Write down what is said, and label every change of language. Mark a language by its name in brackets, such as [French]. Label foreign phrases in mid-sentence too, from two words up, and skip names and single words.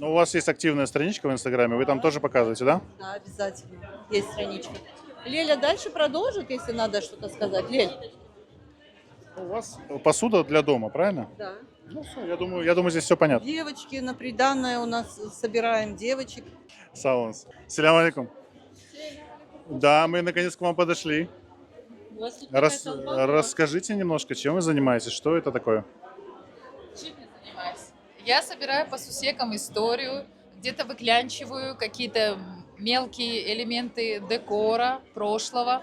[Russian] Ну, у вас есть активная страничка в Инстаграме, вы там тоже показываете, да? Да, обязательно. Есть страничка. Леля дальше продолжит, если надо что-то сказать. Лель. У вас посуда для дома, правильно? Да. Ну все, я думаю, здесь все понятно. Девочки на приданное у нас собираем девочек. [Crimean Tatar] Саунс. Селям алейкум. [Russian] Да, мы наконец к вам подошли. Расскажите немножко, чем вы занимаетесь, что это такое? Чем я занимаюсь? Я собираю по сусекам историю, где-то выклянчиваю какие-то мелкие элементы декора прошлого.